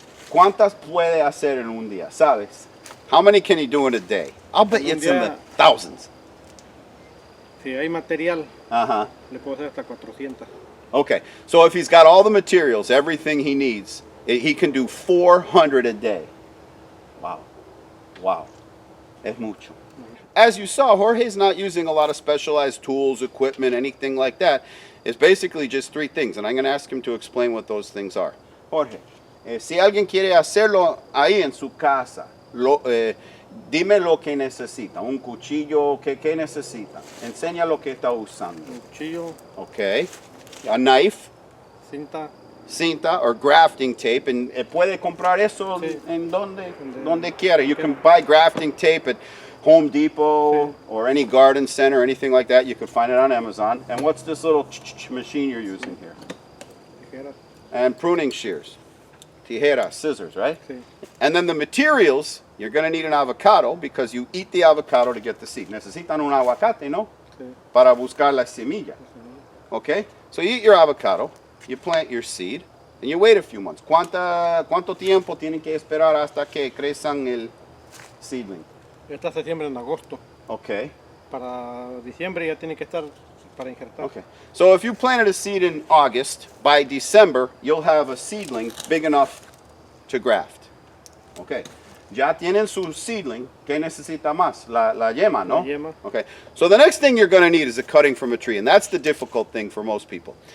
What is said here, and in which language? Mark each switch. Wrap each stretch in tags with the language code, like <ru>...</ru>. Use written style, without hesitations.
<es>¿Cuántas puede hacer en un día? ¿Sabes?</es> <en>How many can he do in a day? I'll bet you</en> <es>Un</es> <en>it's in the</en> <es>día-</es> <en>thousands.</en> <es>Si hay material, Uh-huh. le puedo hacer hasta 400.</es> <en>Okay, so if he's got all the materials, everything he needs, he can do 400 a day. Wow. Wow.</en> <es>Es mucho.</es> <en>As you saw, Jorge's not using a lot of specialized tools, equipment, anything like that. It's basically just three things, and I'm going to ask him to explain what those things are.</en> <es>Jorge, si alguien quiere hacerlo ahí en su casa, dime lo que necesita. Un cuchillo, ¿qué necesita? Enseña lo que está usando. Un cuchillo,</es> <en>Okay. A knife,</en> <es>cinta,</es> <en>cinta or grafting tape, and</en> <es>puede comprar eso Sí. en donde quiera.</es> <en>You can buy grafting tape at Home Depot or any garden center, anything like that. You could find it on Amazon. And what's this little machine you're using here?</en> <es>Tijeras.</es> <en>And pruning shears. Tijeras, scissors, right?</en> <es>Sí.</es> <en>And then the materials, you're going to need an avocado because you eat the avocado to get the seed.</en> <es>Necesitan un aguacate, ¿no? Sí. Para buscar la semilla. Okay?</es> <en>So you eat your avocado, you plant your seed, and you wait a few months.</en> <es>¿Cuánto tiempo tienen que esperar hasta que crezcan el seedling? Esta se siembra en agosto.</es> <en>Okay.</en> <es>Para diciembre ya tiene que estar para injertar.</es> <en>Okay. So if you planted a seed in August, by December you'll have a seedling big enough to graft.</en> <es>Okay. Ya tienen su seedling. ¿Qué necesita más? La yema, ¿no? La yema.</es> <en>Okay. So the next thing you're going to need is a cutting from a tree, and that's the difficult thing for most people.</en>